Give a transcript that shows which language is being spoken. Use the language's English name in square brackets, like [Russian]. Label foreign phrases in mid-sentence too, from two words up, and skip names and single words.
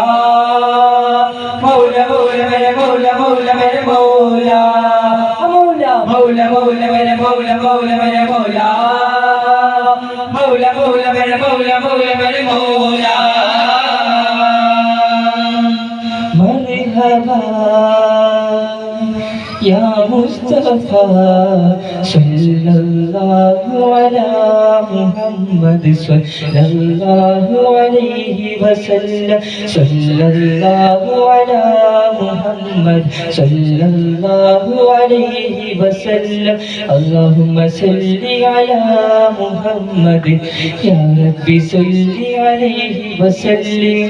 [Urdu] مولا مولا میرا مولا مولا میرا مولا مولا مولا مولا میرا مولا مولا میرا مولا مولا مولا میرا مولا مولا میرا مولا مرحبا [Arabic] يا مصطفى صلى الله عليه محمد صلى الله عليه وسلم صلى الله على محمد صلى الله عليه وسلم اللهم صل على محمد يا رب صل عليه وسلم.